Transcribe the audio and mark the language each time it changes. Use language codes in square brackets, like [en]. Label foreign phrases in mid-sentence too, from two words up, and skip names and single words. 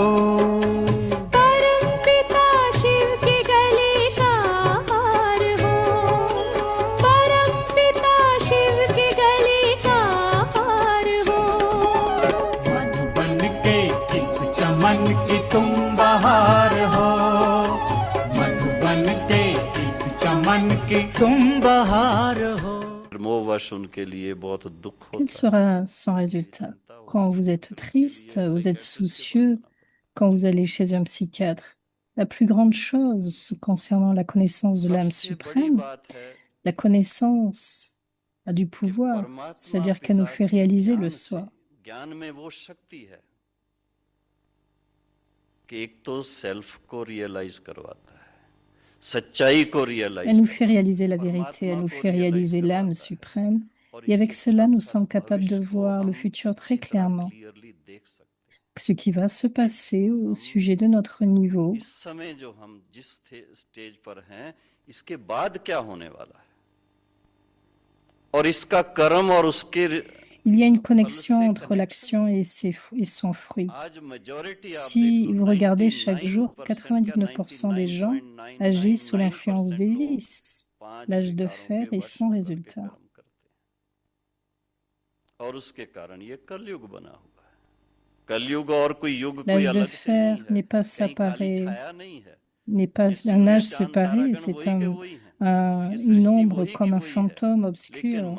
[hi] परम पिता शिव की गली का हार हो, परम पिता शिव की गली का हार हो। मत बन के इस चमन की तुम बाहर हो, मत बन के इस चमन की तुम बाहर हो। मोहवश उनके लिए बहुत दुख [fr] Quel [hi] होता [fr] sera son résultat? Quand vous êtes triste, vous êtes soucieux, quand vous allez chez un psychiatre. La plus grande chose concernant la connaissance de l'âme suprême, la connaissance a du pouvoir, c'est-à-dire qu'elle nous fait réaliser le soi. [hi] ज्ञान में वो शक्ति है कि एक तो सेल्फ को रियलाइज करवाता है, सच्चाई को रियलाइज [fr] Elle nous fait réaliser la vérité, elle nous fait réaliser l'âme suprême, et avec cela, nous sommes capables de voir le futur très clairement, ce qui va se passer au sujet de notre niveau. [hi] इस समय जो हम जिस स्टेज पर हैं, इसके बाद क्या होने वाला है, और इसका कर्म और उसके [fr] Il y a une connexion entre l'action et son fruit. Si vous regardez chaque jour, 99% des gens agissent sous l'influence des vices, l'âge de fer et sans résultat. L'âge de fer n'est pas séparé, n'est pas un âge séparé, c'est une ombre comme un fantôme obscur.